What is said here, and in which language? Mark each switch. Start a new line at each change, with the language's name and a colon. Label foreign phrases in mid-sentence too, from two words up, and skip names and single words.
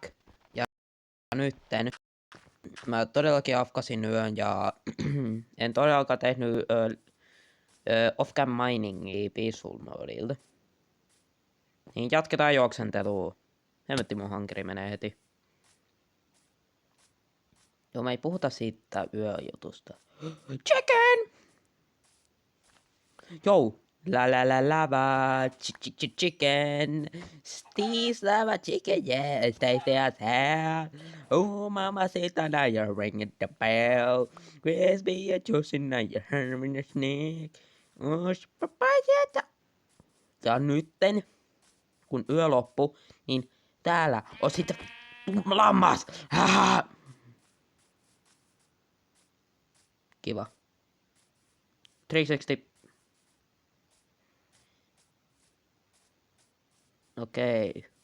Finnish: Ja nytten mä todellakin afkasin yön ja en todellakaan tehnyt off-cam miningia peaceful modilta. Niin jatketaan juoksentelua. Hemmetti mun hankeri menee heti. Joo, me ei puhuta siitä yöjutusta. Chicken! Joo.
English: La la la lava, chicken, Steve's lava chicken, yeah, stay there. Oh, mama said that now you're ringing the bell. Crispy and juicy, now you're having a snack. Oh, papaya.
Finnish: Ja nytten, kun yö loppuu, niin täällä on sitten lammas. Kiva. 360. Okei.